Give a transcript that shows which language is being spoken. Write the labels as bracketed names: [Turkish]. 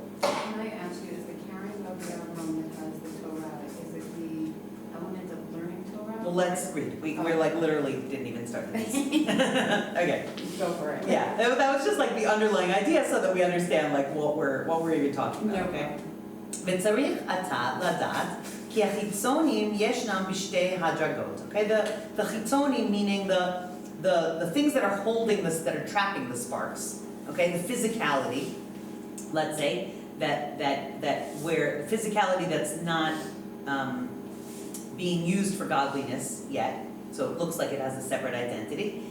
[English] Can I ask you, is the carrying of the element as the Torah, is it the element of learning Torah? Well, let's read. We're like literally didn't even start this. Okay. Go for it. Yeah, that was just like the underlying idea, so that we understand like what we're even talking about. Okay. [Hebrew] וצריך אתה לדעת כי החיצונים ישנם בשתי הדרגות. [English] Okay, the חיצונים meaning the things that are holding this, that are trapping the sparks. Okay, the physicality, let's say that where physicality that's not being used for godliness yet, so it looks like it has a separate identity.